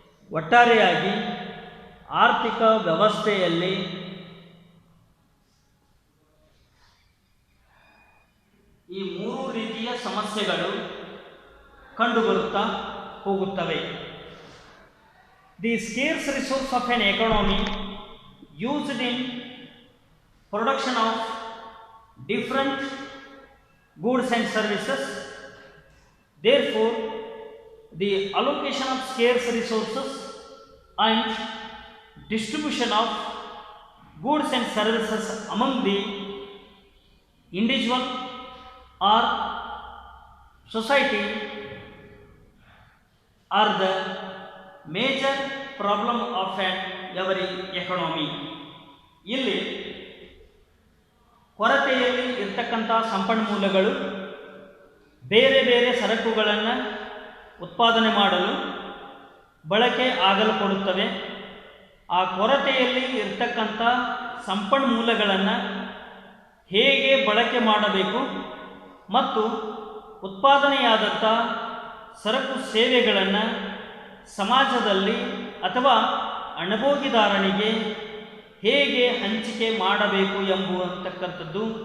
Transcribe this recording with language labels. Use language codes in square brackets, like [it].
[kn] ಒಟ್ಟಾರೆಯಾಗಿ ಆರ್ಥಿಕ ವ್ಯವಸ್ಥೆಯಲ್ಲಿ ಈ ಮೂರು ರೀತಿಯ ಸಮಸ್ಯೆಗಳು ಕಂಡುಬರುತ್ತಾ ಹೋಗುತ್ತವೆ. [en] The scarce resource of an economy used in production of different goods and services. Therefore, the allocation of scarce resources and distribution of goods and services among the individual or society are the major problem of an every economy. [kn] ಇಲ್ಲಿ ಕೊರತೆಯಲ್ಲಿ ಇರ್ತಕ್ಕಂಥ ಸಂಪನ್ಮೂಲಗಳು ಬೇರೆ ಬೇರೆ ಸರಕುಗಳನ್ನು ಉತ್ಪಾದನೆ ಮಾಡಲು ಬಳಕೆ ಆಗಲ್ಪಡುತ್ತವೆ. ಆ ಕೊರತೆಯಲ್ಲಿ ಇರ್ತಕ್ಕಂಥ ಸಂಪನ್ಮೂಲಗಳನ್ನು ಹೇಗೆ ಬಳಕೆ ಮಾಡಬೇಕು ಮತ್ತು ಉತ್ಪಾದನೆಯಾದಂಥ ಸರಕು ಸೇವೆಗಳನ್ನು ಸಮಾಜದಲ್ಲಿ ಅಥವಾ ಅನುಭೋಗಿದಾರನಿಗೆ ಹೇಗೆ ಹಂಚಿಕೆ ಮಾಡಬೇಕು ಎಂಬುವಂತಕ್ಕಂಥದ್ದು